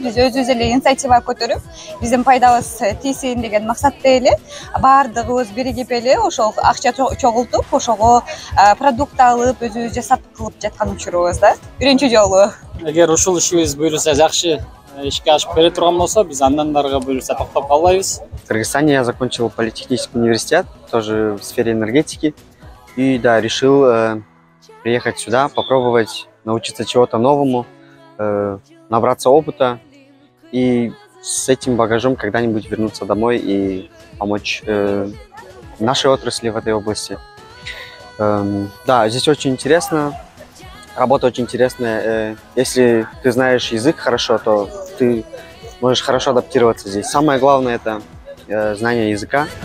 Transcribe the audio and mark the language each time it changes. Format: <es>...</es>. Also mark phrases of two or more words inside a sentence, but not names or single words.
<ky>Биз өзүбүз эле инициатива көтөрүп, биздин пайдабыз тийсин деген максатта эле баардыгыбыз биригип эле ошол акча чогултуп, ошого продукт алып, өзүбүз жасап кылып жаткан учурубуз да. Биринчи жолу. Эгер ушул ишибиз буюрса жакшы ишке ашып бере турган болсо, биз андан дарыга буюрса токтоп калбайбыз.</ky> <ru>В Кыргызстане я закончил политехнический университет, тоже в сфере энергетики. И да, решил приехать сюда, попробовать научиться чего-то новому, набраться опыта и с этим багажом когда-нибудь вернуться домой и помочь нашей отрасли в этой области. Да, здесь очень интересно, работа очень интересная. Если ты знаешь язык хорошо, то ты можешь хорошо адаптироваться здесь. Самое главное – это знание языка.</ru>